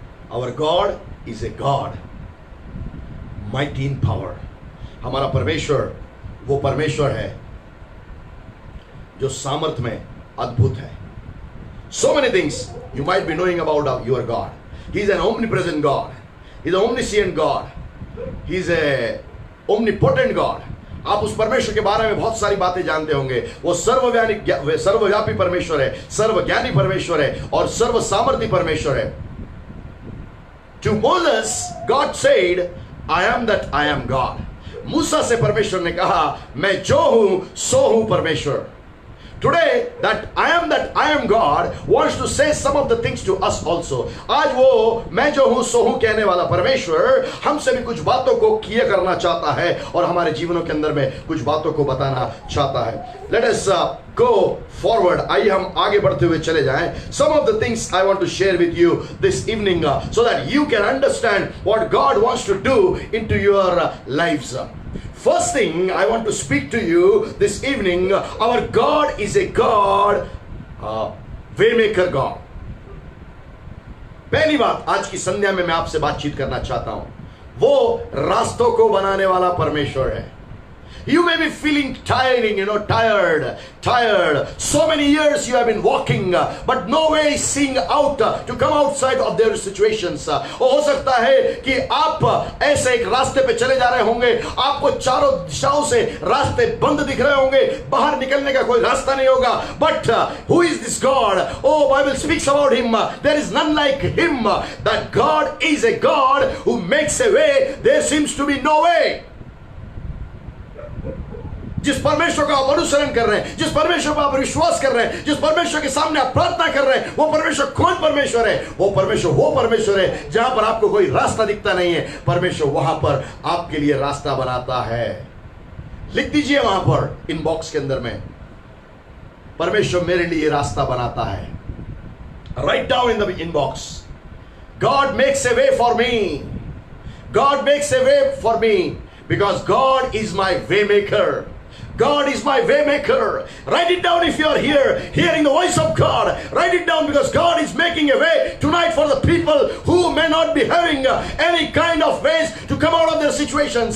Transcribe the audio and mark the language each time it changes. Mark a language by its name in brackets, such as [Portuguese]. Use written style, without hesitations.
[English] Our God is a God mighty in power. [Hindi] हमारा परमेश्वर वो परमेश्वर है जो सामर्थ में अद्भुत है. [English] So many things you might be knowing about your God. He is an omnipresent God. He is an omniscient God. He is a omnipotent God. [Hindi] आप उस परमेश्वर के बारे में बहुत सारी बातें जानते होंगे. वो सर्वव्यापी परमेश्वर है, सर्वज्ञानी परमेश्वर है और सर्व सामर्थी परमेश्वर है. [English] To Moses, God said, I am that I am God. [Hindi] मूसा से परमेश्वर ने कहा, मैं जो हूं सो हूं परमेश्वर. [English] Today, that I am God wants to say some of the things to us also. [Hindi] आज वो मैं जो हूं सो हूं कहने वाला परमेश्वर हमसे भी कुछ बातों को किया करना चाहता है और हमारे जीवनों के अंदर में कुछ बातों को बताना चाहता है. [English] Let us go forward. [Hindi] आइए हम आगे बढ़ते हुए चले जाएं. [English] Some of the things I want to share with you this evening so that you can understand what God wants to do into your lives. First thing I want to speak to you this evening, our God is a God, waymaker God. [Hindi] पहली बात आज की संध्या में मैं आपसे बातचीत करना चाहता हूं, वो रास्तों को बनाने वाला परमेश्वर है. [English] You may be feeling tiring, tired. So many years you have been walking, but no way seeing out to come outside of their situations. [Hindi] हो सकता है कि आप ऐसे एक रास्ते पे चले जा रहे होंगे, आपको चारों दिशाओं से रास्ते बंद दिख रहे होंगे, बाहर निकलने का कोई रास्ता नहीं होगा. [English] But who is this God? Oh, Bible speaks about Him. There is none like Him. That God is a God who makes a way. There seems to be no way. [Hindi] जिस परमेश्वर का आप अनुसरण कर रहे हैं, जिस परमेश्वर पर आप विश्वास कर रहे हैं, जिस परमेश्वर के सामने आप प्रार्थना कर रहे हैं, वो परमेश्वर कौन परमेश्वर है? वो परमेश्वर है जहां पर आपको कोई रास्ता दिखता नहीं है, परमेश्वर वहां पर आपके लिए रास्ता बनाता है। लिख दीजिए वहां पर इनबॉक्स के अंदर में, परमेश्वर मेरे लिए रास्ता बनाता है। [English] Write down in the inbox, God makes a way for me. God makes a way for me because God is my way maker. God is my way maker. Write it down if you are here, hearing the voice of God. Write it down because God is making a way tonight for the people who may not be having any kind of ways to come out of their situations.